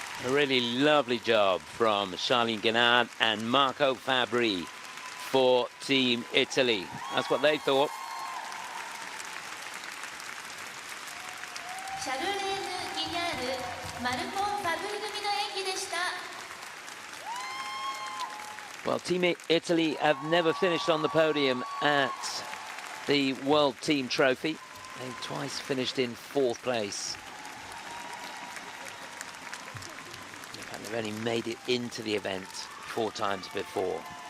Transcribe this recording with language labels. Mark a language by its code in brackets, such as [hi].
[en] really lovely job from Charlene Guinard and Marco Fabri for Team Italy. That's what they thought. [ja] シャルレーヌ・ギニャール、マルコ・ファブリ組の演技でした。 [en] Well, Team Italy have never finished on the podium at the World Team Trophy. They've twice finished in 4th place. In fact, they've only made it into the event 4 times before.